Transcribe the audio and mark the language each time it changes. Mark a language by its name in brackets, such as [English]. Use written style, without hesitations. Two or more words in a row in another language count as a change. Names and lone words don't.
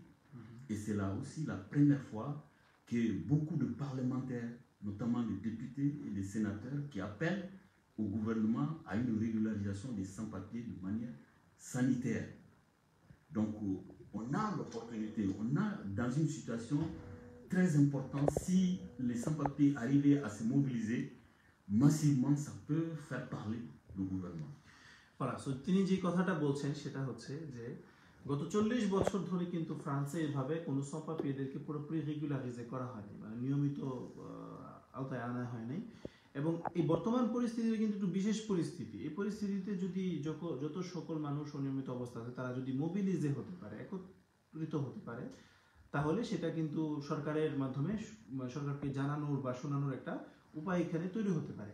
[French] Et c'est là aussi la première fois que beaucoup de parlementaires, notamment les députés et les sénateurs, qui appellent au gouvernement à une régularisation des sans-papiers de manière sanitaire. Donc on a l'opportunité, on a dans une situation très importante, si les sans-papiers arrivaient à se mobiliser, massivement, ça peut faire parler le gouvernement. Voilà, [Bangla] সো তিনি যে কথাটা বলছেন সেটা হচ্ছে যে গত 40 বছর ধরে কিন্তু ফ্রান্সে এভাবে কোনো সপাপিয়েদেরকে পুরোপুরি রেগুলারাইজ করা হয়নি, মানে নিয়মিত আওতায় আনা হয়নি। এবং এই বর্তমান পরিস্থিতিতে কিন্তু একটু বিশেষ পরিস্থিতি। এই পরিস্থিতিতে যদি যত সকল মানুষ অনিয়মিত অবস্থা আছে তারা যদি মোবিলাইজে হতে পারে, একত্রিত হতে পারে, তাহলে সেটা কিন্তু সরকারের মাধ্যমে সরকারকে জানানোর বা শোনানোর একটা উপায় এখানে তৈরি হতে পারে।